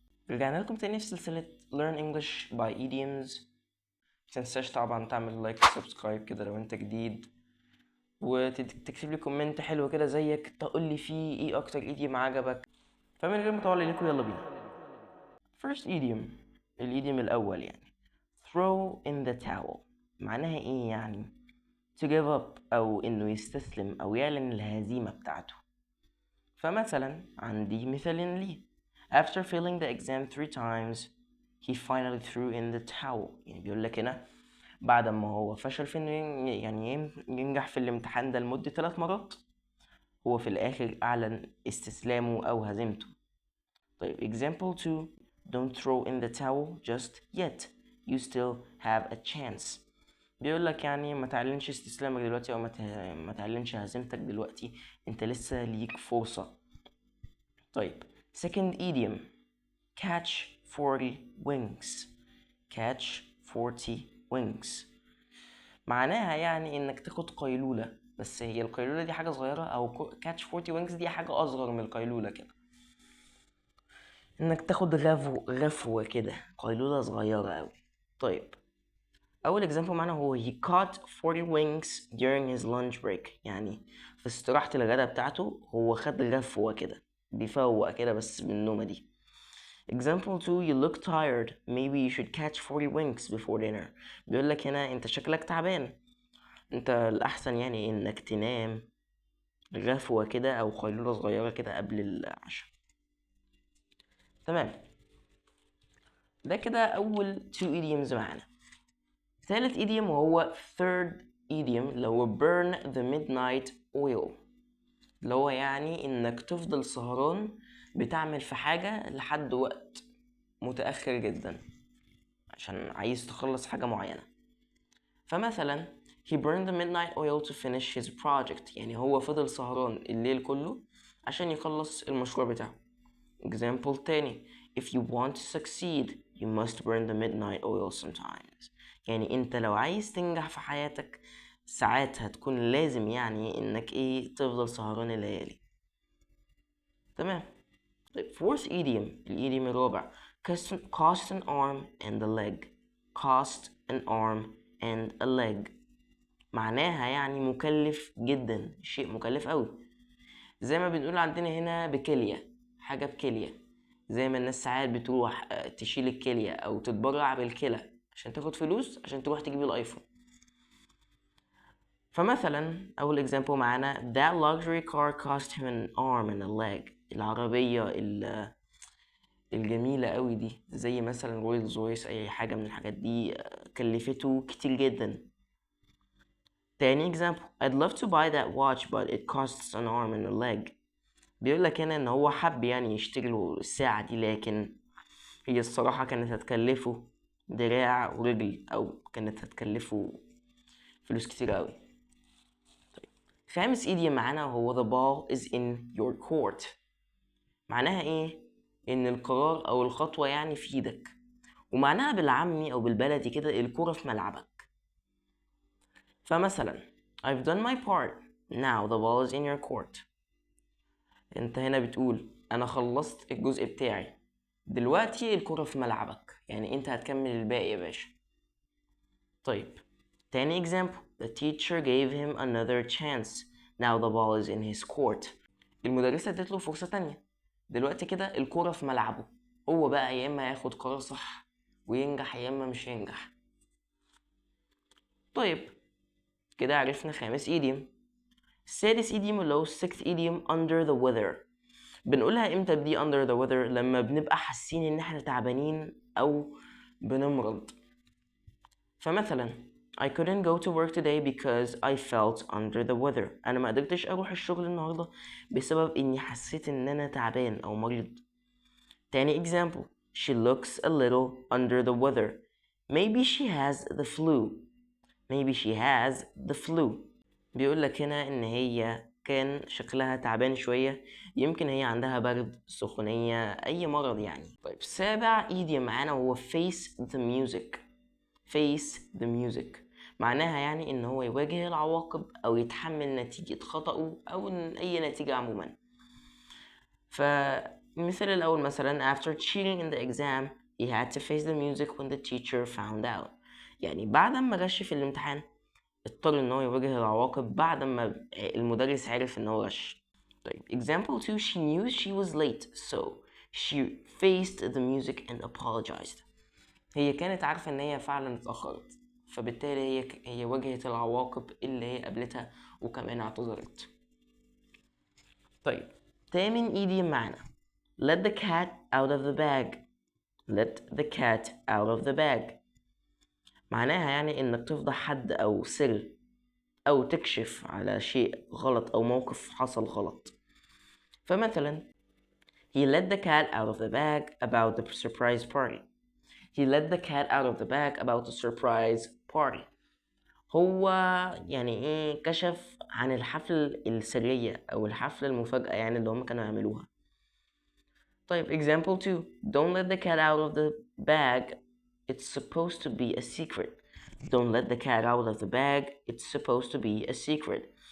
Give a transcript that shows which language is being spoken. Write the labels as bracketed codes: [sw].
[ar] رجعنا لكم تاني في سلسلة Learn English by Idioms. متنساش طبعا تعمل لايك وسبسكرايب كده لو انت جديد، وتكتب لي كومنت حلو كده زيك تقول لي فيه ايه اكتر idiom عجبك. فمن غير ما اطول لكم يلا بينا. [en] First idiom، [ar] الايديوم الاول يعني [en] throw in the towel. [ar] معناها ايه يعني؟ [en] to give up [ar] او انه يستسلم او يعلن الهزيمة بتاعته. فمثلا عندي مثالين ليه. [en] After failing the exam 3 times he finally threw in the towel. [ar] يعني بيقول لك هنا بعد ما هو فشل في انه ينجح في الامتحان ده لمدة 3 مرات، هو في الآخر أعلن استسلامه أو هزيمته. [en] طيب example 2، don't throw in the towel just yet, you still have a chance. [ar] بيقول لك يعني ما تعلنش استسلامك دلوقتي أو ما تعلنش هزيمتك دلوقتي، انت لسه ليك فرصة. [en] طيب second idiom، catch 40 wings. [ar] catch 40 wings معناها يعني انك تاخد قيلولة، بس هي القيلولة دي حاجة صغيرة، او catch 40 wings دي حاجة اصغر من القيلولة كده. انك تاخد غفوة كده، قيلولة صغيرة اوي. طيب اول [en] example [ar] معنا هو [en] he caught 40 wings during his lunch break. [ar] يعني في استراحة الغداء بتاعته هو خد غفوة كده، بيفوق كده بس من النومة دي. [en] Example 2، you look tired, maybe you should catch 40 winks before dinner. [ar] بيقول لك هنا انت شكلك تعبان، انت الاحسن يعني انك تنام غفوة كده او قيلولة صغيرة كده قبل العشاء. تمام، ده كده اول 2 idioms معانا. ثالث [en] idiom وهو third idiom [ar] اللي هو [en] burn the midnight oil. [ar] اللي هو يعني انك تفضل سهران بتعمل في حاجة لحد وقت متأخر جدا عشان عايز تخلص حاجة معينة. [en] فمثلا he burned the midnight oil to finish his project. [ar] يعني هو فضل سهران الليل كله عشان يخلص المشروع بتاعه. [en] example [ar] تاني، [en] if you want to succeed you must burn the midnight oil sometimes. [ar] يعني انت لو عايز تنجح في حياتك ساعات هتكون لازم يعني انك ايه تفضل سهران الليالي. تمام. [en] طيب fourth idiom، [ar] الايديوم الرابع [en] cost an arm and a leg. [ar] cost an arm and a leg معناها يعني مكلف جدا، شيء مكلف قوي. زي ما بنقول عندنا هنا بكلية، حاجة بكلية، زي ما الناس ساعات بتروح تشيل الكلية او تتبرع بالكلى عشان تاخد فلوس عشان تروح تجيب الايفون. فمثلا اول [en] example [ar] معانا [en] that luxury car cost him an arm and a leg. [ar] العربية الجميلة قوي دي زي مثلا رويلز رويس، اي حاجة من الحاجات دي كلفته كتير جدا. تاني [en] example I'd love to buy that watch but it costs an arm and a leg. [ar] بيقول لك هنا ان هو حب يعني يشتري له الساعة دي، لكن هي الصراحة كانت هتكلفه دراع ورجل، او كانت هتكلفه فلوس كتير قوي. طيب خامس ايديا معانا هو the ball is in your court. معناها ايه؟ ان القرار او الخطوة يعني في ايدك، ومعناها بالعامي او بالبلدي كده الكرة في ملعبك. [en] فمثلا I've done my part, now the ball is in your court. [ar] انت هنا بتقول انا خلصت الجزء بتاعي، دلوقتي الكرة في ملعبك، يعني انت هتكمل الباقي يا باشا. طيب تاني [en] example the teacher gave him another chance, now the ball is in his court. [ar] المدرسة ادت له فرصة تانية، دلوقتي كده الكرة في ملعبه، هو بقى يا اما ياخد قرار صح وينجح يا اما مش ينجح. طيب كده عرفنا خامس ايديوم. السادس ايديوم اللي هو [en] sixth idiom under the weather. [ar] بنقولها امتى بدي under the weather؟ لما بنبقى حاسين ان احنا تعبانين او بنمرض. [en] فمثلا I couldn't go to work today because I felt under the weather. [ar] انا ما قدرتش اروح الشغل النهارده بسبب اني حسيت ان انا تعبان او مريض. تاني [en] example she looks a little under the weather. Maybe she has the flu. maybe she has the flu. [ar] بيقول لك هنا ان هي كان شكلها تعبان شوية، يمكن هي عندها برد، سخونية، اي مرض يعني. طيب سابع ايديا معانا هو face the music. face the music معناها يعني ان هو يواجه العواقب او يتحمل نتيجة خطأه او اي نتيجة عموما. فالمثال الأول مثلا [en] after cheating in the exam he had to face the music when the teacher found out. [ar] يعني بعد ما غش في الامتحان اضطر ان هو يواجه العواقب بعد ما المدرس عرف ان هو غش. [en] طيب example 2 she knew she was late so she faced the music and apologized. [ar] هي كانت عارفة ان هي فعلا اتأخرت فبالتالي هي واجهت العواقب اللي هي قابلتها وكمان اعتذرت. طيب تامن [en] idiom [ar] معانا [en] let the cat out of the bag. [ar] let the cat out of the bag معناها يعني انك تفضح حد او سر او تكشف على شيء غلط او موقف حصل غلط. [en] فمثلا he let the cat out of the bag about the surprise party. he let the cat out of the bag about the surprise party. [ar] هو يعني ايه كشف عن الحفل السرية او الحفل المفاجأة يعني اللي هم كانوا يعملوها. [en] طيب example 2 don't let the cat out of the bag it's supposed to be a secret. don't let the cat out of the bag it's supposed to be a secret.